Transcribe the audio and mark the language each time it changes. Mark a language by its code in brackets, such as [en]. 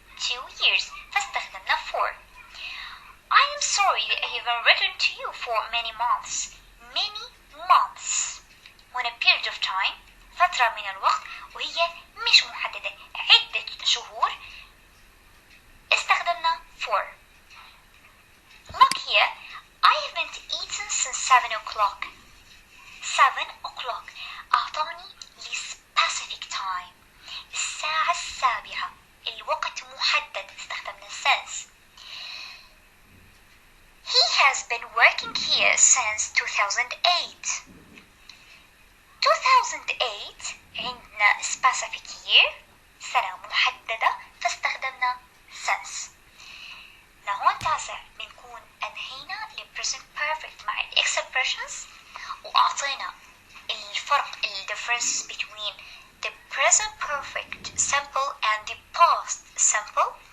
[en] 2 years. فاستخدمنا for. I am sorry that I haven't written to you for many months. Many months. هنا period of time. [ar] فترة من الوقت وهي مش محددة، عدة شهور. استخدمنا [en] for. Look here. I haven't eaten since 7 o'clock. 7 o'clock. [ar] أعطاني [en] specific time. [ar] الساعة 7. الوقت محدد. استخدمنا since. [en] He has been working here since 2008. [ar] 2008 عندنا specific year. سنة محددة فاستخدمنا since. لهون تاسع بنكون أنهينا ال present perfect مع ال expressions وأعطينا الفرق [en] differences between the present perfect simple and the past simple.